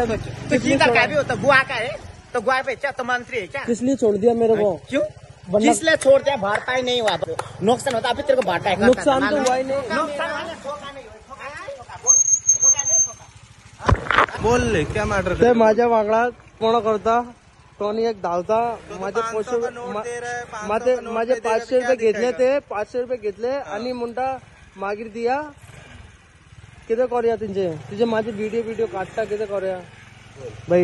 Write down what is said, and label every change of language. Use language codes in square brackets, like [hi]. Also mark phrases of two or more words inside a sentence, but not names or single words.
[hi] तो किधर का भी होता, गोवा का है तो गोवा पे क्या तो मंत्री है क्या? किस लिए छोड़ दिया मेरे को? क्यों? किसलिए छोड़ दिया? भरता ही नहीं हुआ तो नुकसान होता, अभी तेरे को भाटा है। नुकसान तो हुआ ही नहीं। बोल ले, क्या मॅटर? [kok] ते माझ्या वांगडा कोण करता कोणी एक धावता माझे माझे 500 रुपये घेतले, ते 500 रुपये घेतले आणि म्हणता मागीर दिया कितें करूया तुझे माझे व्हिडिओ काढता कितें करूया भाई?